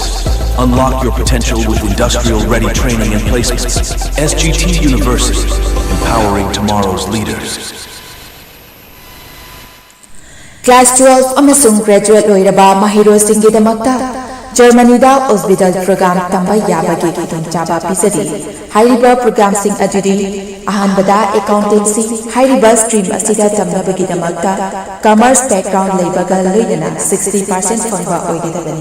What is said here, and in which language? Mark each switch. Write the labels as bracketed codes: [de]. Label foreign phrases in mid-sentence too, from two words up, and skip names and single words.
[en] Unlock your potential with industrial-ready training and placements. SGT University, empowering tomorrow's leaders. [mni] Class 12 amasung graduate loiraba mahirosinggidamakta Germany da [en] hospital program [mni] tamba yabagi khudong chaba pisari. Hariba program sing adudi ahanbada accountancy hariba stream asida tamnabagi damakta [en] commerce background [mni] leibaga loidana 60% fangba oigidabani.